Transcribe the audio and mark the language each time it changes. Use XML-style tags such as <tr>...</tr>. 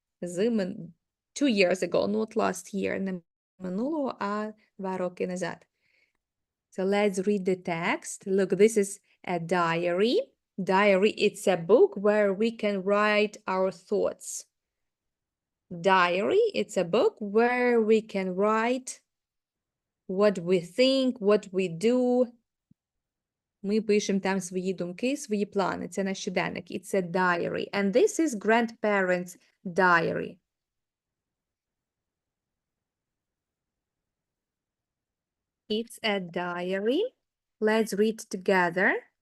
<en>2 years ago, not last year,</en> <uk>не минулого, а 2 роки назад.</uk> <en>So let's read the text. Look, this is a diary. Diary, it's a book where we can write our thoughts. Diary, it's a book where we can write what we think, what we do.</en> <uk>Ми пишемо там свої думки, свої плани. Це наш щоденник.</uk> <en>It's a diary. And this is grandparents' diary. It's a diary. Let's read together.</en>